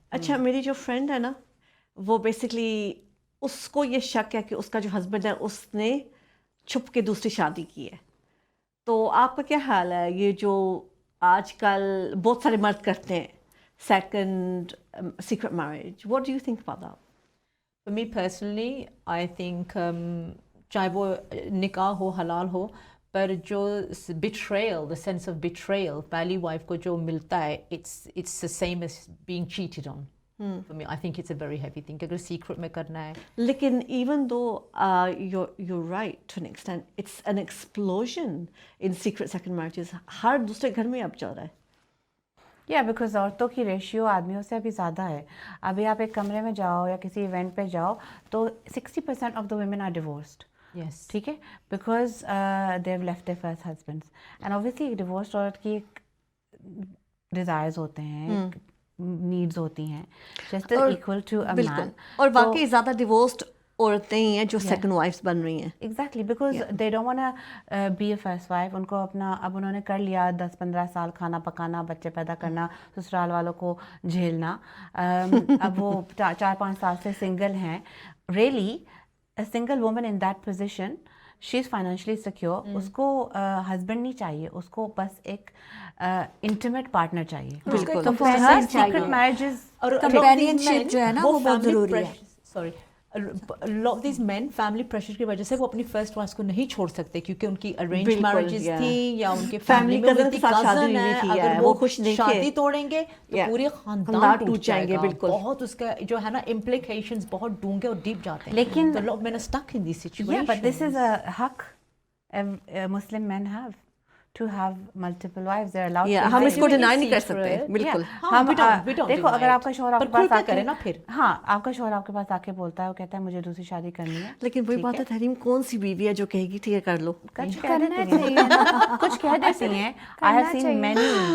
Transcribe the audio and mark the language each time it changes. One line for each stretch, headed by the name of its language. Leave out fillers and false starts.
Urdu: اچھا, میری جو فرینڈ ہے نا, وہ بیسکلی اس کو یہ شک ہے کہ اس کا جو ہسبینڈ ہے اس نے چھپ کے دوسری شادی کی ہے. تو آپ کا کیا خیال ہے, یہ جو آج کل بہت سارے مرد کرتے ہیں second secret marriage,
English: What do you think about that? For me personally, I think
Urdu: چاہے وہ نکاح ہو, حلال ہو, پر جو
English: betrayal, the sense of betrayal
Urdu: پہلی وائف کو جو ملتا ہے,
English: it's the same as being cheated on. For me, I think it's a very heavy thing.
Urdu: اگر سیکرٹ میں کرنا ہے.
English: لیکن even though you're right to an extent, it's an explosion in secret second marriages.
Urdu: ہر دوسرے گھر میں اب چل رہا ہے. یا بیکاز عورتوں کی ریشیو آدمیوں سے ابھی زیادہ ہے. ابھی آپ ایک کمرے میں جاؤ یا کسی ایونٹ پہ جاؤ تو
English: 60% of the women are divorced. Yes.
Urdu: ٹھیک ہے,
English: Because they have left their first husbands.
Urdu: And obviously ایک ڈیورسڈ عورت کی ایک ڈیزائرز ہوتے ہیں, نیڈز ہوتی ہیں,
English: Just equal to a man.
Urdu: اور واقعی زیادہ ڈیورسڈ عورتیں ہی ہیں جو سیکنڈ وائفس بن رہی ہیں.
English: Exactly, because they don't want be a first wife.
Urdu: ان کو اپنا اب انہوں نے کر لیا 10-15 سال کھانا پکانا, بچے پیدا کرنا, سسرال والوں کو جھیلنا. اب وہ 4-5 سال سے سنگل ہیں.
English: Really a single woman in that position, she is financially secure.
Urdu: اس کو ہسبینڈ نہیں چاہیے, اس کو بس ایک انٹیمیٹ پارٹنر چاہیے. بالکل,
English: تو for her secret marriages
Urdu: اور companionship جو ہے نا وہ بہت ضروری ہے. Sorry, lot of these men family pressure کی وجہ سے وہ اپنی فرسٹ وائف کو نہیں چھوڑ سکتے, کیونکہ ان کی ارینج میرجز تھیں یا ان کے فیملی میں cousin کے ساتھ شادی ہوئی تھی, اگر وہ خوش نہیں تھے, شادی توڑیں گے تو پورے خاندان ٹوٹ جائیں گے. بالکل, بہت اس کا جو ہے نا implications بہت ڈونگے اور ڈیپ جاتے ہیں. لیکن تو لوگ
English: men are stuck in these situations. Yeah, but this is a haq Muslim men have to have multiple wives. They're allowed to.
Urdu: ہم اس کو ڈینائی نہیں کر سکتے. بالکل, ہم دیکھو, اگر آپ کا شوہر آپ کے پاس آ کے نا, پھر ہاں آپ کا شوہر آپ کے پاس آ کے بولتا ہے, وہ کہتا ہے مجھے دوسری شادی کرنی ہے, لیکن وہی بات ہے تحریم, کون سی بیوی ہے جو کہے گی ٹھیک ہے کر لو. کچھ کہہ دیتی ہیں.
English: I have seen many.